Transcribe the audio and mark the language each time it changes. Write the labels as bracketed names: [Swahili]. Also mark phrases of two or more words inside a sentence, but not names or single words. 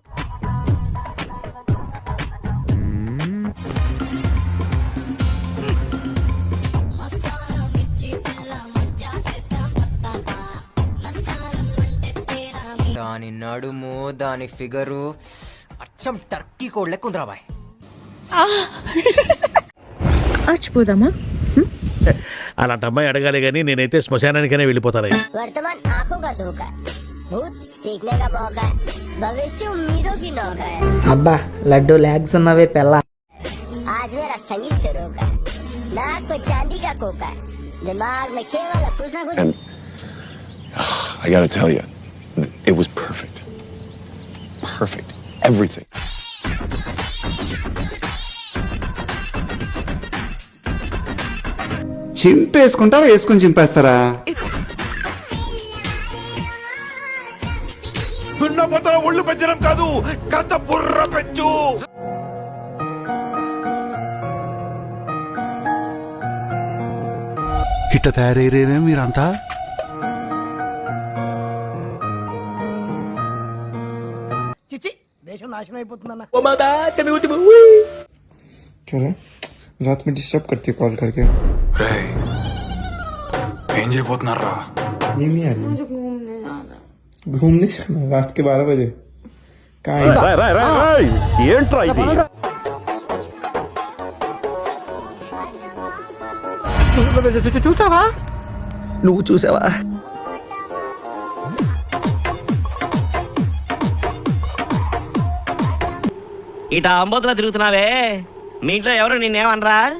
[Telugu] దాని నడుము, దాని ఫిగరు అచ్చం టర్కీ కోడ్ లెక్క ఉందిరా బాయ్. ఆచిపోదామా? అలాంటి అమ్మాయి అడగాలి గానీ నేనైతే శ్మశానానికైనా వెళ్ళిపోతాను. [Hindi] वर्तमान आंखों का धोखा है, भूत सीखने का मौका है, भविष्य उम्मीदों की नौका है. [Telugu] అబ్బా లడ్డు లాగ్స్ ఉన్నవే పెళ్ళ. [Hindi] आज मेरा संगीत से रोका है, नाक पे चांदी का कोका है, दिमाग में केवल कुछ ना कुछ. [English] I gotta tell you, it was perfect. Perfect. Everything. [Telugu] చింపేసుకుంటారా వేసుకుని చింపేస్తారా? దున్నపోతల ఒళ్ళు పెంచడం కాదు, కాస్త బుర్ర పెంచు. ఇట్ట తయారయ్యేనే మీరంతా. చిచ్చి దేశం నాశనం అయిపోతుందన్న. [Hindi] रात में डिस्टर्ब करती है कॉल करके. [Telugu] ఏం చేయబోతున్నారా? [Hindi] नींद नहीं आ रही. घूमने जाना रात के 12 बजे. [Telugu] ఏంట్రా ఇది? చూసావా? నువ్వు చూసావా? ఇట అంబోతులా తిరుగుతున్నావే, మీ ఇంట్లో ఎవరు నిన్నేమనరా?